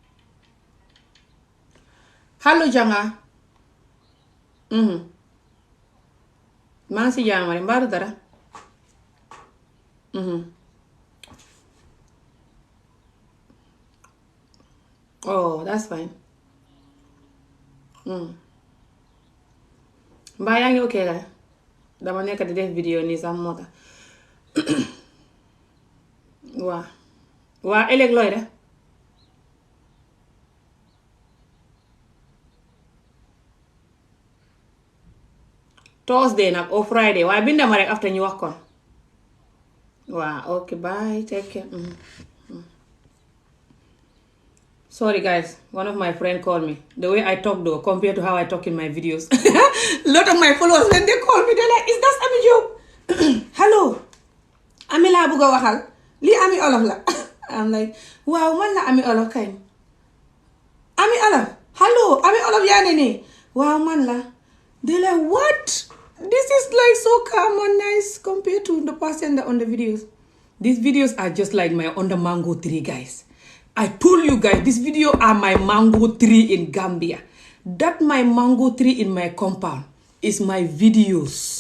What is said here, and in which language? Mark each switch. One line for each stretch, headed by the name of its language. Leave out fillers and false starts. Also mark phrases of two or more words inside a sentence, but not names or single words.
English: Hello, Janga. Mansi Jamari, Mbaru Dara. Oh, that's fine.
Wolof: Mbaa yaa ngi okay la dama nekk di def vidéo nii sax moo tax waa ëllëg looy de Thursday nag
English: or Friday
Wolof: waaye binda ma rek after ñu wax ko waa
English: okay bye take care. Sorry guys, one of my friends called me. The way I talk though, compared to how I talk in my videos. A lot of my followers, when they call me, they're like, is that Ami Jobe?
Wolof: Hello. Ami la buga waxal. Li Ami Olof la.
English: I'm like,
Wolof: wow, man la Ami Olof kañ. Ami Olof. Hello, Ami Olof yaa ne nii. Wow, man la.
English: They're like, what? This is like so calm and nice compared to the person on the videos. These videos are just like my under mango tree, guys. I told you guys, this video are my mango tree in Gambia. That my mango tree in my compound is my videos.